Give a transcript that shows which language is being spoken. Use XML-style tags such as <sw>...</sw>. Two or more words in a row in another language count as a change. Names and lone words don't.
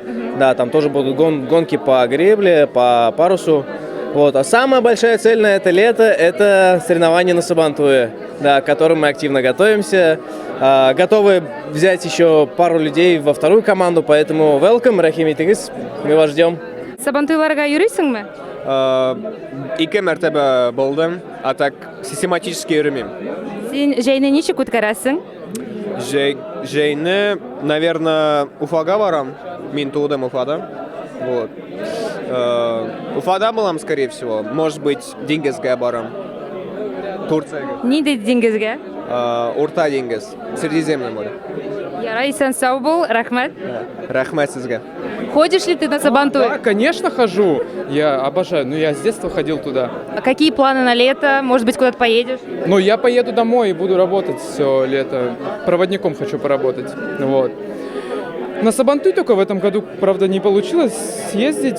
<ru>Да, там тоже будут гонки по гребле, по парусу. Вот. А самая большая цель на это лето – это соревнования на Сабантуе, да, к которым мы активно готовимся. Готовы взять еще пару людей во 2-ю команду, поэтому welcome,</ru> <tt>рахим итигиз,</tt> <ru>мы вас ждем.</ru> <tt>Сабантуйларга йөрисеңме? 2 мәртәбә булдым,</tt> <ru>а так систематически</ru> <tt>йөрмим. Син җәйне ничек үткәрәсең? Җәйне, наверное, Уфага барам. Мин тудым Уфада. Вот. Уфада булам,</tt> <ru>скорее всего. Может быть,</ru> <tt>Диңгезгә барам. Турциягә. Нинди диңгезгә? Урта диңгез.</tt> <ru>Средиземное море.</ru> <tt>Ярай, исән сау бул, рәхмәт. Рәхмәт сезгә.</tt> <ru>Ходишь ли ты на Сабантуй? Да, конечно, хожу. Я обожаю. Ну, я с детства ходил туда. А какие планы на лето? Может быть, куда-то поедешь? Но я поеду домой и буду работать все лето. Проводником хочу поработать. Вот. На Сабантуй только в этом году, правда, не получилось съездить.</ru>